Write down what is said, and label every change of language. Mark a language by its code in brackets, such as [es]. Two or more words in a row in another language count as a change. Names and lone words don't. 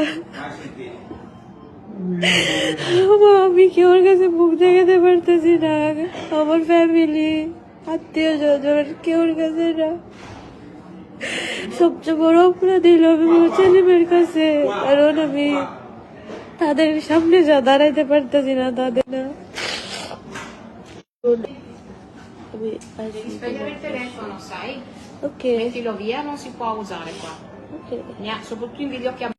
[bn] আমি কেউর কাছে মুখ দেখাতে পারতেছি না, আমার ফ্যামিলি আত্মীয় স্বজন কেউর কাছে না। সবচেয়ে বড় অপরাধ দিল আমি আমার ছেলেমেয়ের কাছে, কারণ আমি তাদের সামনে যা দাঁড়াইতে পারতেছি না, তাদের না। [it] telefono, sai? Ok, Mettilo via, non si può usare qua. ok. Soprattutto in videochiamata.